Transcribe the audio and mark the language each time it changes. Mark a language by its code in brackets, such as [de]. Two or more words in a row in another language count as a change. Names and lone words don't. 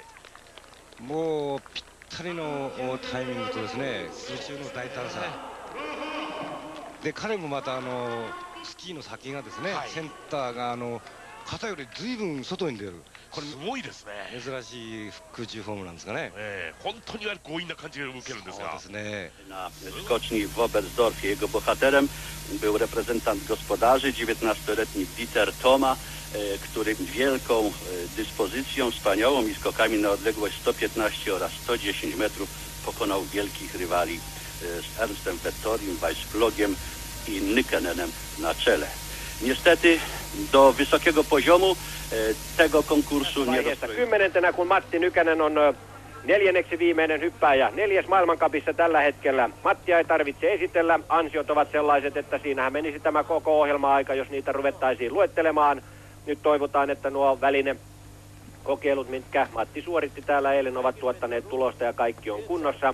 [ja] もうぴったりのタイミングとですね、水中の大胆さで、彼もまたスキーの先がですね、センターが肩より随分外に出る。これすごいですね。珍しい空中フォームなんですかね。本当に強引な感じを受けるんですが。そうですね。 [pl] Na skoczni w Oberstdorfie jego bohaterem był reprezentant gospodarzy, 19-letni Dieter Thoma, który wielką dyspozycją, wspaniałą i skokami na odległość 115 oraz 110 metrów pokonał wielkich rywali z Ernstem Vettorim, Weissflogiem i Nykänenem na czele. Niestety do wysokiego poziomu tego konkursu nie dostoi. 10. [fi] kun Matti Nykänen on neljänneksi viimeinen hyppääjä 4. maailmancupissa tällä hetkellä. Mattia ei tarvitse esitellä. Ansiot ovat sellaiset, että siinähän menisi tämä koko ohjelma-aika, jos niitä ruvettaisiin luettelemaan. Nyt toivotaan, että nuo välinekokeilut, mitkä Matti suoritti täällä eilen, ovat tuottaneet tulosta ja kaikki on kunnossa.